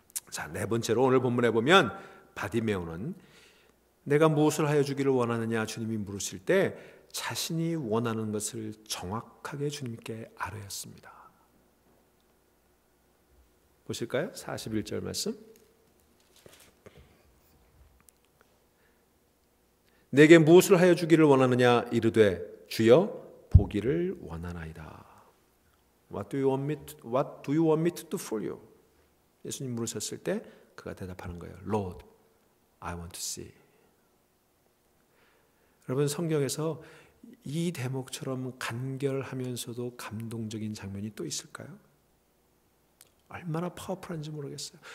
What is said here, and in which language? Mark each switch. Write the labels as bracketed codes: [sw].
[ko] 자, 네 번째로 오늘 본문에 보면 바디메오는 내가 무엇을 하여 주기를 원하느냐 주님이 물으실 때 자신이 원하는 것을 정확하게 주님께 아뢰었습니다. 보실까요? 41절 말씀. 내게 무엇을 하여 주기를 원하느냐 이르되 주여 보기를 원하나이다. [en] What do you want me to do for you? [ko] 예수님 물으셨을 때 그가 대답하는 거예요. [en] Lord, I want to see. [ko] 여러분 성경에서 이 대목처럼 간결하면서도 감동적인 장면이 또 있을까요? 얼마나 파워풀한지 모르겠어요.